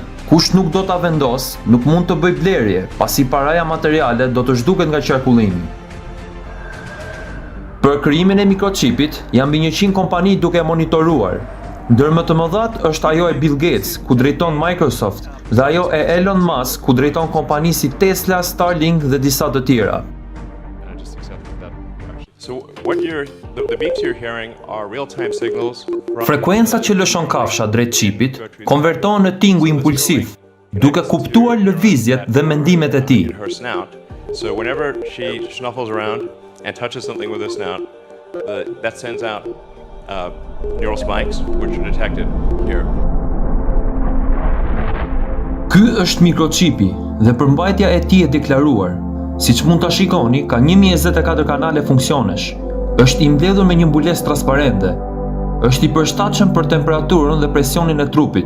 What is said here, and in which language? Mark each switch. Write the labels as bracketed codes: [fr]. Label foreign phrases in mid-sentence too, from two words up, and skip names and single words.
[sq] Kush nuk do ta vendos, nuk mund të bëjë blerje, pasi paraja materiale do të zhduket nga qarkullimi. Për krijimin e mikroçipit janë mbi 100 kompani duke monitoruar. Ndër më të mëdhat është ajo e Bill Gates, ku drejton Microsoft, dhe ajo e Elon Musk, ku drejton kompani si Tesla, Starlink dhe disa të tjera. [en] So the beeps you're hearing are real-time signals from [sq] Frekuencat që lëshon kafsha drejt çipit konvertohen në tinguj impulsiv, duke kuptuar lëvizjet dhe mendimet e tij. [en] her snout. So whenever she snuffles around and touches something with her snout, that sends out neural spikes which are detected here. [sq] Ky është mikroçipi dhe përmbajtja e tij e deklaruar. Siç mund ta shikoni, ka 1024 kanale funksionesh. Është i mbledhur me një mbulesë transparente. Është i përshtatshëm për temperaturën dhe presionin e trupit.